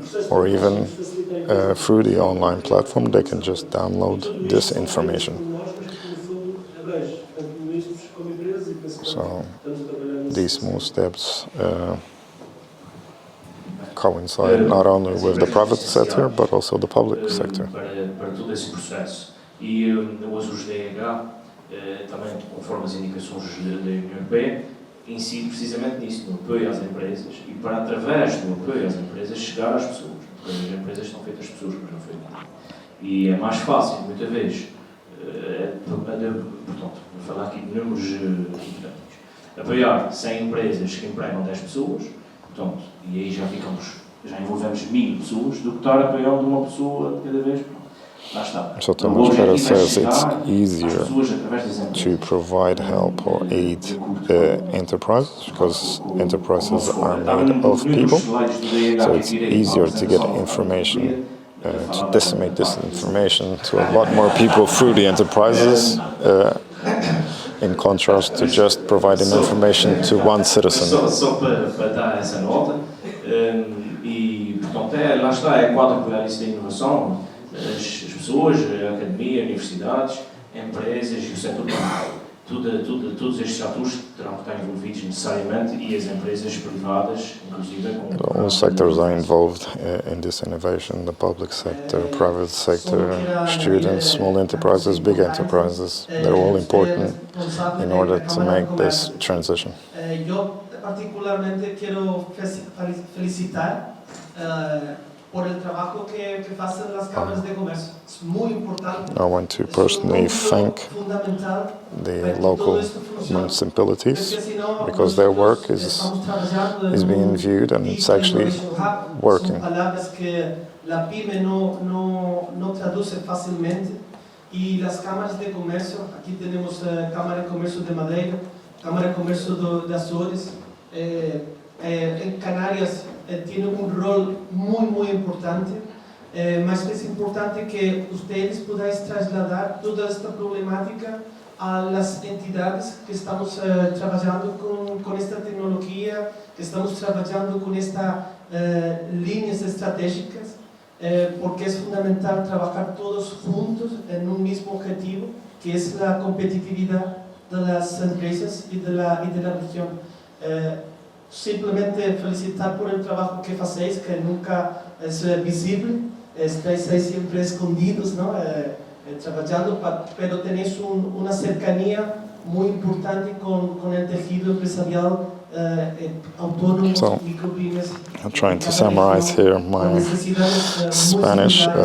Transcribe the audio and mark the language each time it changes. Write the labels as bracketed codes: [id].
[en] Or even through the online platform, they can just download this information. So these small steps coincide not only with the private sector, but also the public sector. [pt] Para todo esse processo. E eu hoje os DH, também conforme as indicações da União Europeia, incide precisamente nisso, no apoio às empresas e para, através do apoio às empresas, chegar às pessoas. Porque as empresas estão feitas de pessoas, mas não feitas. E é mais fácil, muitas vezes, portanto, vou falar aqui de números importantes, apoiar 100 empresas que empregam 10 pessoas, portanto, e aí já envolvemos 1000 pessoas, do que estar apoiando uma pessoa de cada vez. [en] So Thomas Petter says it's easier to provide help or aid enterprises because enterprises are made of people. So it's easier to get information, to disseminate this information to a lot more people through the enterprises, in contrast to just providing information to one citizen. [pt] Só para dar essa nota, e portanto lá está, é quatro pilares da inovação. As pessoas, a academia, universidades, empresas e o setor público. Todos estes atores terão que estar envolvidos necessariamente e as empresas privadas, inclusive. [en] All sectors are involved in this innovation, the public sector, private sector, students, small enterprises, big enterprises. They're all important in order to make this transition. [es] particularmente quiero felicitar por el trabajo que hacen las cámaras de comercio. Es muy importante. [en] I want to personally thank the local municipalities because their work is being viewed and it's actually working. [es] Palabras que la pyme no traduce fácilmente. Y las cámaras de comercio, aquí tenemos Cámara de Comercio de Madeira, Cámara de Comercio de Azores, en Canarias tiene un rol muy importante, mas es importante que ustedes podáis trasladar toda esta problemática a las entidades que estamos trabajando con esta tecnología, que estamos trabajando con estas líneas estratégicas, porque es fundamental trabajar todos juntos en un mismo objetivo, que es la competitividad de las empresas y de la región. Simplemente felicitar por el trabajo que hacéis, que nunca es visible, estáis ahí siempre escondidos, ¿no? Trabajando, pero tenéis una cercanía muy importante con el tejido empresarial autónomo, micropymes. [en] I'm trying to summarize here my Spanish.